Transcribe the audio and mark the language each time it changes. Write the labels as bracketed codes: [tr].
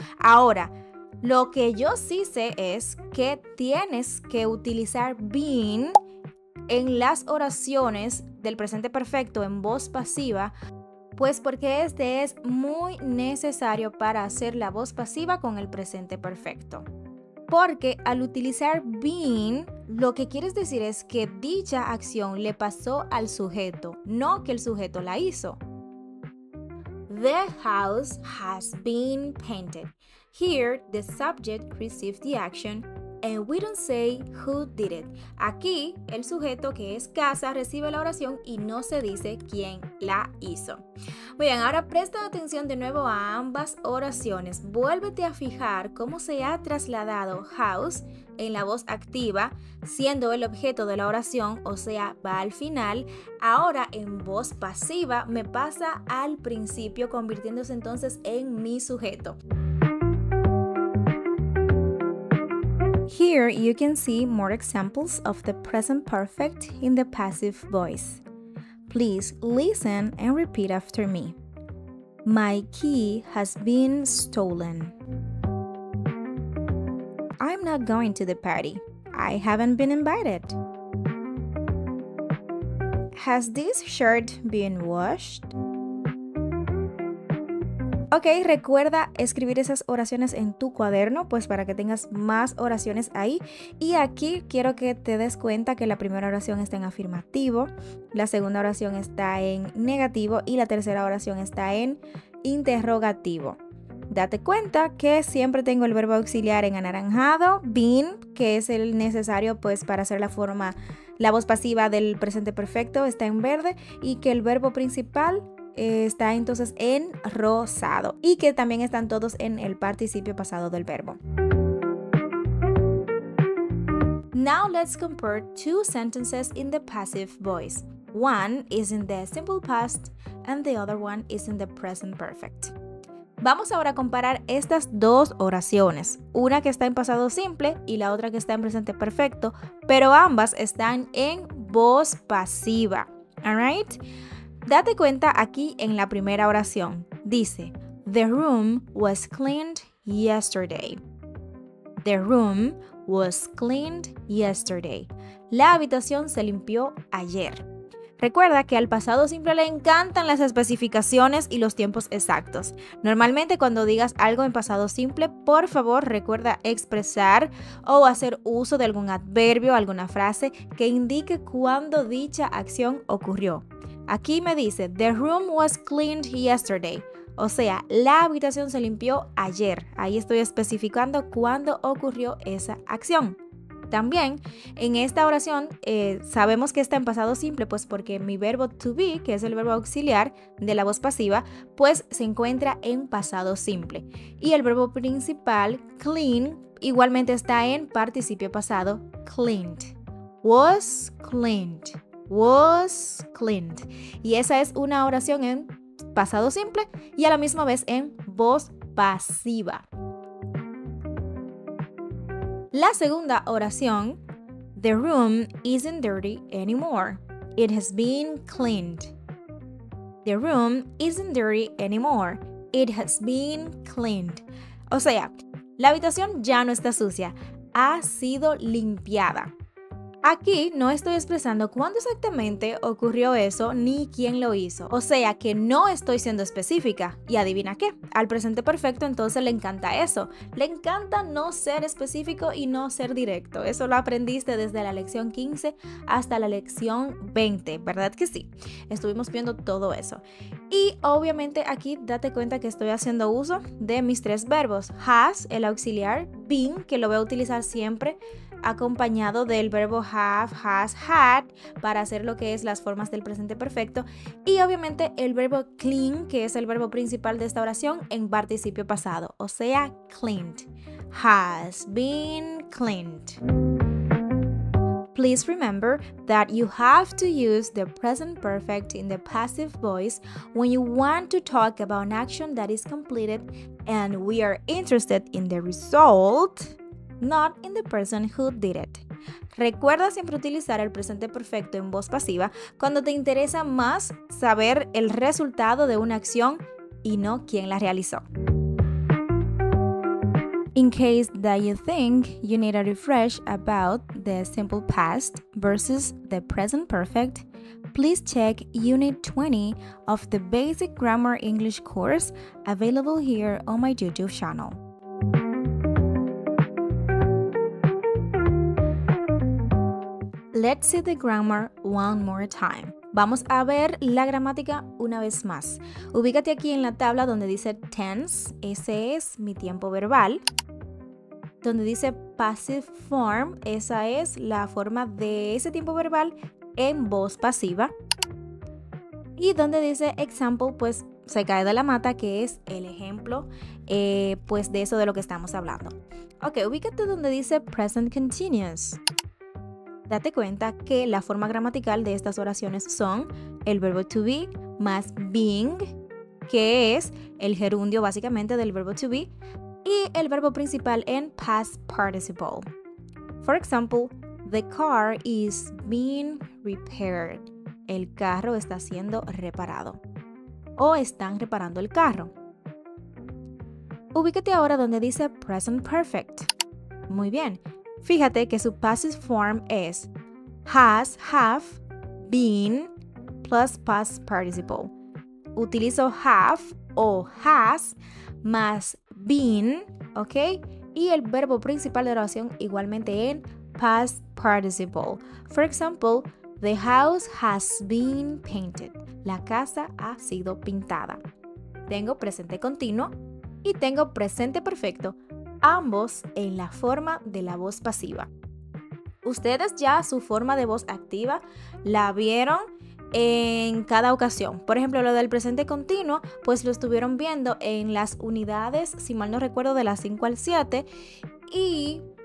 [es] Ahora, lo que yo sí sé es que tienes que utilizar being en las oraciones del presente perfecto en voz pasiva, pues porque este es muy necesario para hacer la voz pasiva con el presente perfecto. Porque al utilizar being, lo que quieres decir es que dicha acción le pasó al sujeto, no que el sujeto la hizo. [en] The house has been painted. Here, the subject received the action and we don't say who did it. [es] Aquí, el sujeto que es casa recibe la oración y no se dice quién la hizo. Muy bien, ahora presta atención de nuevo a ambas oraciones. Vuélvete a fijar cómo se ha trasladado house en la voz activa, siendo el objeto de la oración, o sea, va al final. Ahora en voz pasiva me pasa al principio, convirtiéndose entonces en mi sujeto. [en] Here you can see more examples of the present perfect in the passive voice. Please listen and repeat after me. My key has been stolen. I'm not going to the party. I haven't been invited. Has this shirt been washed? [es] Ok, recuerda escribir esas oraciones en tu cuaderno, pues para que tengas más oraciones ahí. Y aquí quiero que te des cuenta que la primera oración está en afirmativo, la segunda oración está en negativo y la tercera oración está en interrogativo. Date cuenta que siempre tengo el verbo auxiliar en anaranjado, been, que es el necesario pues para hacer la voz pasiva del presente perfecto está en verde y que el verbo principal está entonces en rosado y que también están todos en el participio pasado del verbo. [en] Now let's compare two sentences in the passive voice. One is in the simple past and the other one is in the present perfect. [es] Vamos ahora a comparar estas dos oraciones, una que está en pasado simple y la otra que está en presente perfecto, pero ambas están en voz pasiva. [en] Alright? [es] Date cuenta aquí en la primera oración. Dice, [en] the room was cleaned yesterday. The room was cleaned yesterday. [es] La habitación se limpió ayer. Recuerda que al pasado simple le encantan las especificaciones y los tiempos exactos. Normalmente cuando digas algo en pasado simple, por favor recuerda expresar o hacer uso de algún adverbio, alguna frase que indique cuándo dicha acción ocurrió. Aquí me dice, [en] the room was cleaned yesterday. [es] O sea, la habitación se limpió ayer. Ahí estoy especificando cuándo ocurrió esa acción. También en esta oración sabemos que está en pasado simple, pues porque mi verbo to be, que es el verbo auxiliar de la voz pasiva, pues se encuentra en pasado simple. Y el verbo principal, clean, igualmente está en participio pasado, cleaned. [en] Was cleaned. Was cleaned. [es] Y esa es una oración en pasado simple y a la misma vez en voz pasiva. La segunda oración, [en] the room isn't dirty anymore. It has been cleaned. The room isn't dirty anymore. It has been cleaned. [es] O sea, la habitación ya no está sucia, ha sido limpiada. Aquí no estoy expresando cuándo exactamente ocurrió eso ni quién lo hizo. O sea que no estoy siendo específica. Y adivina qué, al presente perfecto entonces le encanta eso. Le encanta no ser específico y no ser directo. Eso lo aprendiste desde la lección 15 hasta la lección 20, ¿verdad que sí? Estuvimos viendo todo eso. Y obviamente aquí date cuenta que estoy haciendo uso de mis tres verbos. Has, el auxiliar, been, que lo voy a utilizar siempre acompañado del verbo have, has, had para hacer lo que es las formas del presente perfecto y obviamente el verbo clean, que es el verbo principal de esta oración en participio pasado, o sea, cleaned. [en] Has been cleaned. Please remember that you have to use the present perfect in the passive voice when you want to talk about an action that is completed and we are interested in the result, not in the person who did it. [es] Recuerda siempre utilizar el presente perfecto en voz pasiva cuando te interesa más saber el resultado de una acción y no quién la realizó. [en] In case that you think you need a refresh about the simple past versus the present perfect, please check Unit 20 of the Basic Grammar English course available here on my YouTube channel. Let's see the grammar one more time. [es] Vamos a ver la gramática una vez más. Ubícate aquí en la tabla donde dice tense, ese es mi tiempo verbal. Donde dice passive form, esa es la forma de ese tiempo verbal en voz pasiva. Y donde dice example, pues se cae de la mata, que es el ejemplo pues de eso de lo que estamos hablando. Ok, ubícate donde dice present continuous. Date cuenta que la forma gramatical de estas oraciones son el verbo to be más being, que es el gerundio básicamente del verbo to be, y el verbo principal en past participle. [en] For example, the car is being repaired. [es] El carro está siendo reparado. O están reparando el carro. Ubícate ahora donde dice present perfect. Muy bien. Fíjate que su passive form es has, have, been, plus past participle. Utilizo have o has más been, ¿ok? Y el verbo principal de la oración igualmente en past participle. [en] For example, the house has been painted. [es] La casa ha sido pintada. Tengo presente continuo y tengo presente perfecto, ambos en la forma de la voz pasiva. Ustedes ya su forma de voz activa la vieron en cada ocasión. Por ejemplo, lo del presente continuo, pues lo estuvieron viendo en las unidades, si mal no recuerdo, de las 5 al 7 y...